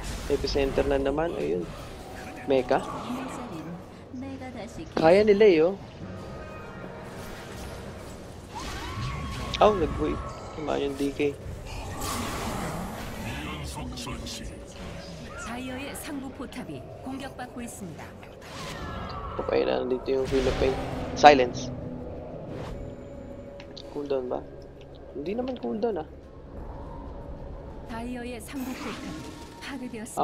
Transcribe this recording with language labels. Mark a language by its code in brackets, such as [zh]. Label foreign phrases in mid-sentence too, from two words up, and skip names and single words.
[tl] Epicenter na naman. Ayun. Mecha. [ko] 내가 다시 [tl] Kaya nila nag-wave. Tumaan yung DK. [ko] 다이어의 상부 포탑이 공격받고 있습니다. [tl] Papay na nandito yung Philippine. Silence. Cooldown ba? Hindi naman cooldown [ko] 다이어의 상부 포탑이 파괴되었습니다.